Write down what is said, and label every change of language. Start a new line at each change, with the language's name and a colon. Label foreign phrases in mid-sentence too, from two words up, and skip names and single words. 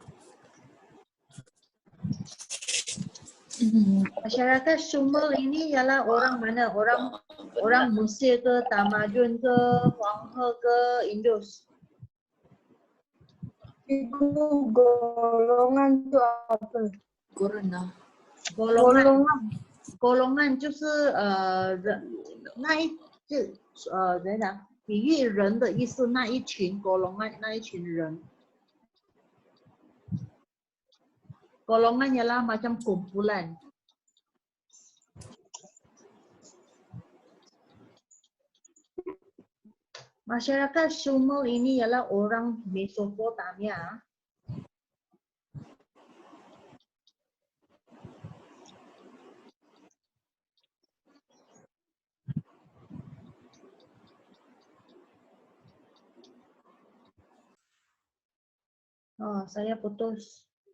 Malay: Masyarakat Sumer ini ialah orang mana? Orang Mesir ke, tamadun ke, Huanghe ke, Indus? Itu golongan tu apa? Corona.
Chinese: Golongan 就是那一怎样比喻人的意思，那一群 golongan 那一群人。
Malay: Golongan ialah macam kumpulan. Masyarakat Sumer ini ialah orang Mesopotamia. Oh, saya putus.